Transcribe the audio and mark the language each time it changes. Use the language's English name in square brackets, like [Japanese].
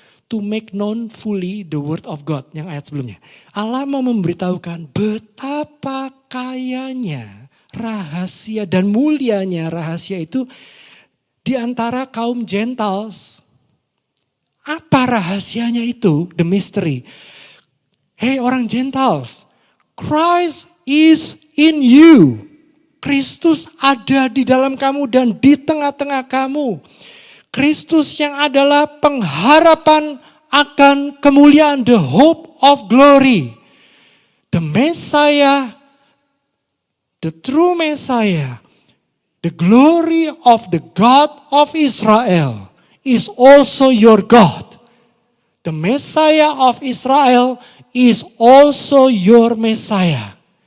[English] To make known fully the word of God. [Indonesian] Yang ayat sebelumnya. Allah mau memberitahukan betapa kayanya rahasia dan mulianya rahasia itu di antara kaum Gentiles. Apa rahasianya itu? [English] The mystery. Hey orang Gentiles, Christ is in you. [Indonesian] Kristus ada di dalam kamu dan di tengah-tengah kamu. Kristus yang adalah pengharapan akan kemuliaan, [English] the hope of glory. The Messiah, the true Messiah, the glory of the God of Israel is also your God. The Messiah of Israel is also your Messiah.